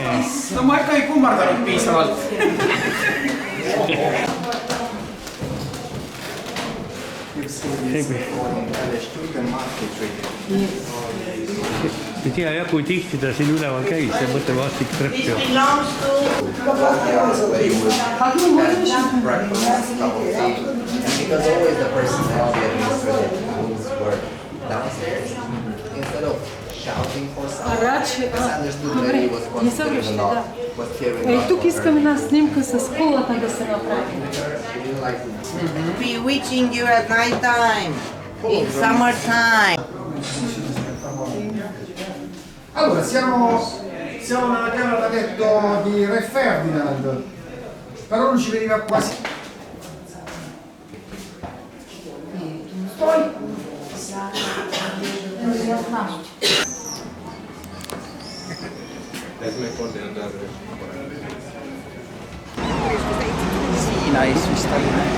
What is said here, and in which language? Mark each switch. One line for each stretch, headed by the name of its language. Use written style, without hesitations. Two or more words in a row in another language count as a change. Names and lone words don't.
Estonian: No ma ikka ei kummardanud piisavalt. Ei tea jah, kui tihti ta siin üleval käis ja mõte vastik treppi on.
English: Because always the personnel, the administrative rules were downstairs. Instead of shouting for someone, it's understood that he was considering a lot, was hearing a lot.
Bulgarian: Тук искам една снимка с колата да се направи.
English: Bewitching you at night time, in summertime.
Italian: Allora, siamo nella camera da letto di Re Ferdinand, però non ci veniva quasi.
Estonian: Siinais vist oli.